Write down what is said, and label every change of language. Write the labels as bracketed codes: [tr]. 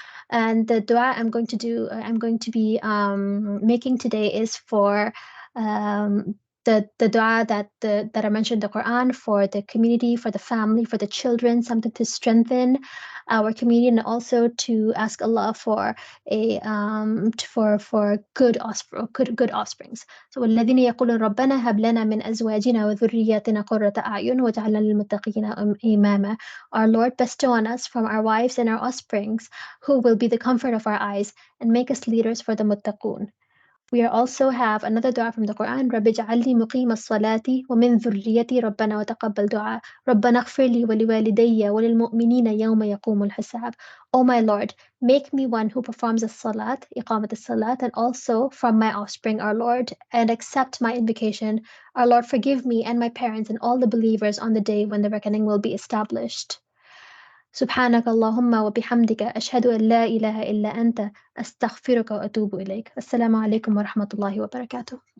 [en] And the dua I'm going to be making today is for the dua that I mentioned in the Quran, for the community, for the family, for the children, something to strengthen our community, and also to ask Allah for a for good offsprings. [ar] So والذين يقولون ربنا هب لنا من أزواجنا وذرياتنا قرة أعين واجعلنا للمتقين إماما. [en] Our Lord, bestow on us from our wives and our offsprings who will be the comfort of our eyes, and make us leaders for the muttaqun. We also have another dua from the Quran. [ar] رب اجعلني مقيم الصلاة ومن ذريتي ربنا وتقبل دعاء ربنا اغفر لي ولوالدي وللمؤمنين يوم يقوم الحساب. [en] Oh my Lord, make me one who performs as-salat, iqamat as-salat, and also from my offspring, our Lord, and accept my invocation. Our Lord, forgive me and my parents and all the believers on the day when the reckoning will be established. [ar] سبحانك اللهم وبحمدك أشهد أن لا إله إلا أنت أستغفرك وأتوب إليك. السلام عليكم ورحمة الله وبركاته.